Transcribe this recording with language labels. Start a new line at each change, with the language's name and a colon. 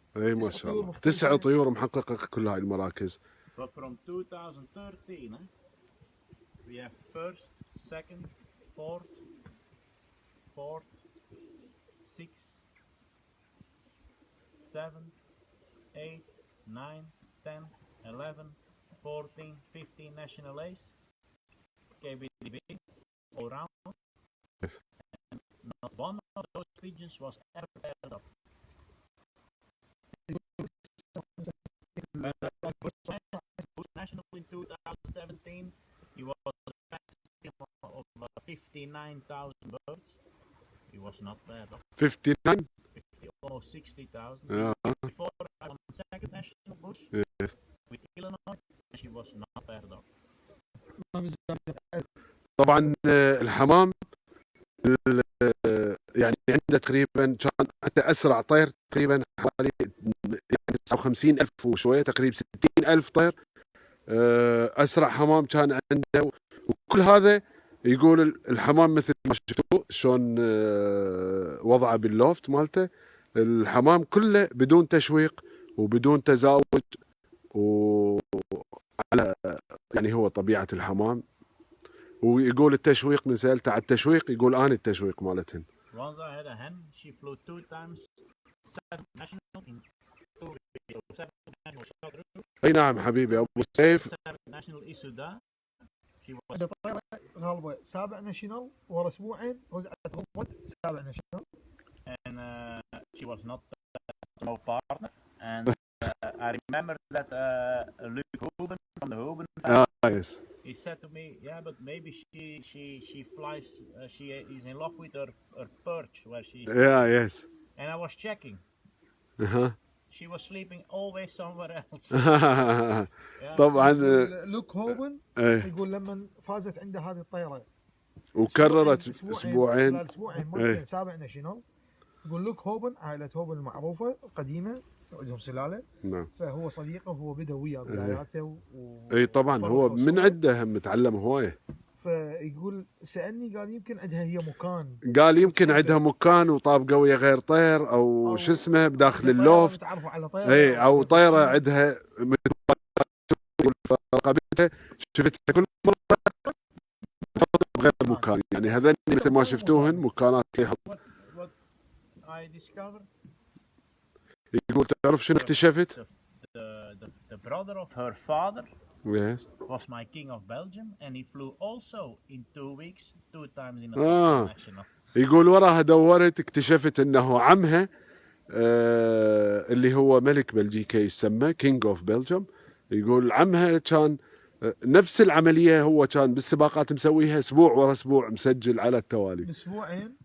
Arabic: اي ما شاء الله 9 طيور محققه كل هاي المراكز.
English: But from 2013, we have first, second, fourth, 6th, 7th, 8th, 9th, 10th, 11th, 14th, 15th national ace, KBDB, all round. Yes. And not one of those pigeons was ever paired up. National in 2017, he was of 59,000 birds. He was not bad. 59 Almost 60,000. Yeah. Before I won second national bush Yes. with Illinois, she was not bad dog.
Arabic: طبعا الحمام يعني عنده تقريبا كان حتى اسرع طير تقريبا حوالي يعني 59,000 وشويه تقريبا 60,000 طير اسرع حمام كان عنده. وكل هذا يقول الحمام مثل ما شفتوا شلون وضعه باللوفت مالته. الحمام كله بدون تشويق وبدون تزاوج وعلى يعني هو طبيعه الحمام. ويقول التشويق من سألته على التشويق يقول أنا التشويق مالتهن.
English: Once I had a hen, she flew 2 times 7 national in 2 7 national shot route.
Arabic: أي نعم حبيبي أبو سيف.
English: 7 national Isuda. She was
Arabic: عنده طيرة غالبة 7 ناشونال ورا اسبوعين رجعت غلبت 7 ناشونال.
English: and she was not no partner. And I remember that Luke Hoben from the Hoben family, Yes. he said to me, yeah, but maybe she flies, she is in love with her perch where she's. Yeah, yes. And I was checking. She was sleeping always somewhere else. Yeah.
Arabic: طبعا لوك هوبن ايه يقول لما فازت عنده هذه الطيرة وكررت اسبوعين اسبوعين مرتين 7 ناشونال. يقول لوك هوبن عائلة هوبن المعروفة قديمة عندهم سلالة. نعم. فهو صديقه وهو بدا وياه بداياته اي طبعا هو من عنده هم متعلم هوايه. فيقول سألني قال يمكن عندها هي مكان. قال يمكن عندها مكان وطابقه ويا غير طير او شو اسمه بداخل اللوفت. اي او طيره عندها رقبتها شفتها كل مره بغير مكان يعني هذول مثل ما شفتوهن مكانات.
English: What I discovered.
Arabic: يقول تعرف شنو اكتشفت؟
English: The brother of her father Yes. was my king of Belgium, and he flew also in 2 weeks, 2 times in a national.
Arabic: يقول وراها دورت اكتشفت انه عمها اللي هو ملك بلجيكا يسمى كينج اوف بلجيوم. يقول عمها كان نفس العمليه هو كان بالسباقات مسويها اسبوع ورا اسبوع مسجل على التوالي. باسبوعين.